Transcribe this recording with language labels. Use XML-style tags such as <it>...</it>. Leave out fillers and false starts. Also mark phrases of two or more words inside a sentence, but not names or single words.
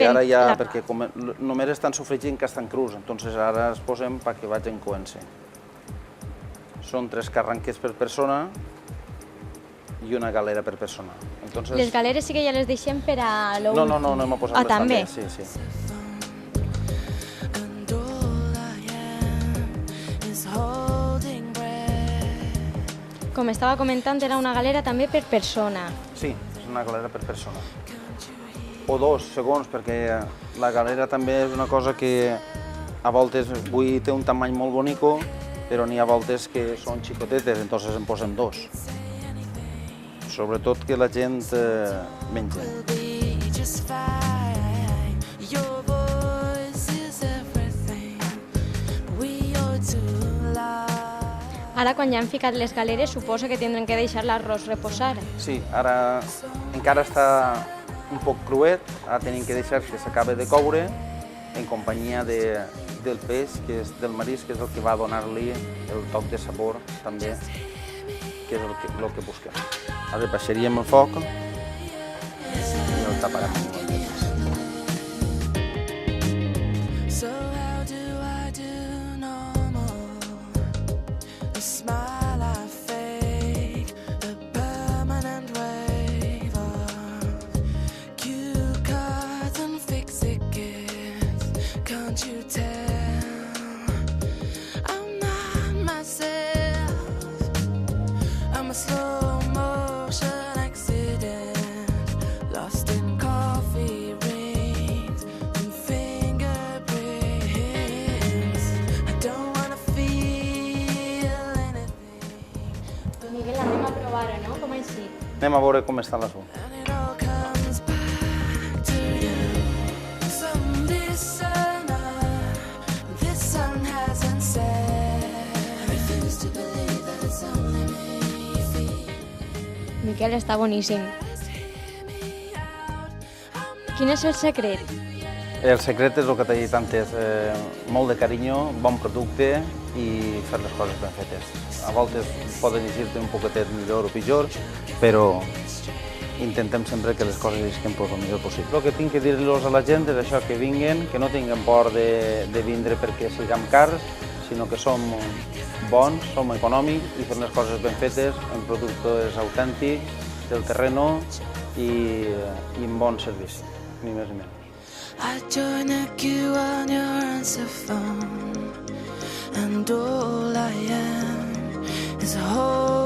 <ca>Sí, ara ja, perquè només estan sofregint que estan crus, entonces ara els posem perquè vagin coent-se. Són 3 carranques per persona i una galera per persona. Entonces... Les galeres sí que ja les deixem per a l'últim. No, hem posat les també. Sí.</ca> <en>And all I am is holding breath.</en> <ca>Com estava comentant, era una galera també per persona. Sí, és una galera per persona. O 2, segons, perquè la galera també és una cosa que a voltes avui té un tamany molt bonico, però n'hi ha voltes que són xicotetes, entonces en posem 2. Sobretot que la gent menja.</ca> <en>We'll be just fine. Your voice is everything we ought to love.</en> <ca>Ara, quan ja han ficat les galeres, suposo que tindrem que deixar l'arròs reposar. Sí, ara encara està un poc cruet, ara tenim que deixar que s'acabe de coure en companyia del peix, que és del marisc, que és el que va donar-li el toc de sabor també, que és el que busquem. Ara baixaríem el foc i el taparem amb les lletres.</ca> <en>So how do I do normal? The smile I fake, the permanent wave of cue cards and fix-it gifts. Can't you tell? I'm not myself. I'm a slow motion accident, lost in coffee rings and fingerprints. I don't wanna feel anything,</en> <ca>Miguel, anem a provar-ho, no? Com així? Anem a veure com està l'assumpte.</ca> <en>and it all comes back to you. So listen up, this song hasn't said. I refuse to believe that it's only me feeling.</en> <ca>Miquel, està boníssim. Quin és el secret? El secret és el que t'he dit antes, molt de carinyo, bon producte i fer les coses ben fetes. A voltes poden llegir-te un poquetet millor o pitjor, però intentem sempre que les coses isquen el millor possible. El que tinc que dir-los a la gent és això, que vinguen, que no tinguin por de vindre perquè siguem cars, sinó que som bons, som econòmics i fem les coses ben fetes, en productes autèntics, del terreno i amb bon servici, ni més ni menys.</ca> <en>I join the queue on your answer phone, and all I am is a whole</en>